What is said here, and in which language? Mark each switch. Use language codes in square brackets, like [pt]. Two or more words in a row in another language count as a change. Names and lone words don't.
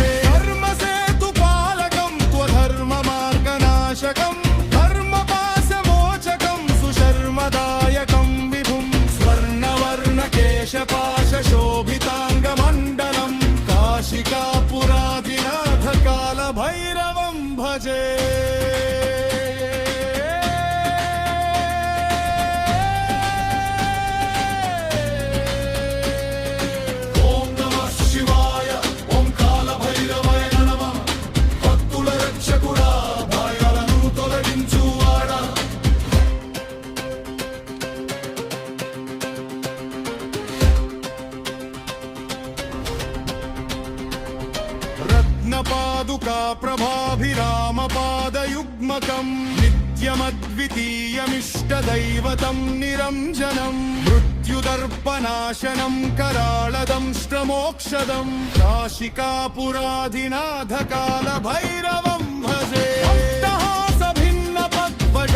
[sa] धर्मसेतुपालकं त्वधर्ममार्गनाशकं धर्मपाशमोचकं सुशर्मदायकं विभुं स्वर्णवर्णकेशपाशशोभिताङ्गमण्डलं काशिकापुराधिनाथ कालभैरवं भजे। ఓం నమః శివాయ ఓం కాలభైరవాయ నమః [te] భక్తుల రక్షకుడా భయాలను తొలగించువాడా [sa] रत्नपादुका प्रभाभिरामपादयुग्मकं नित्यमद्वितीयमिष्टदैवतं निरञ्जनं मृत्युदर्पनाशनं कराळदंष्ट्रमोक्षदं काशिकापुराधिनाथ कालभैरवं भजे।